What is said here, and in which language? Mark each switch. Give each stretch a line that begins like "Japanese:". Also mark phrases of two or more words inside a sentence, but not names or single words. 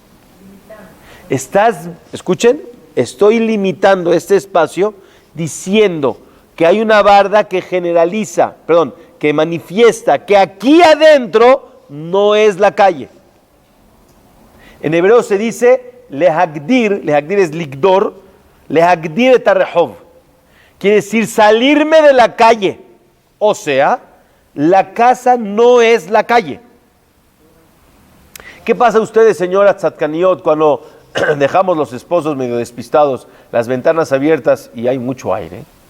Spanish: Escuchen, estoy limitando este espacio diciendo que hay una barda que que manifiesta que aquí adentro no es la calle. En hebreo se dice lehagdir es
Hebrew: לגדור, להגדיר את הרחוב.
Spanish: Quiere decir salirme de la calle. O sea, la casa no es la calle. ¿Qué pasa ustedes, señora Tzadkaniot, cuando dejamos los esposos medio despistados, las ventanas abiertas y hay mucho aire?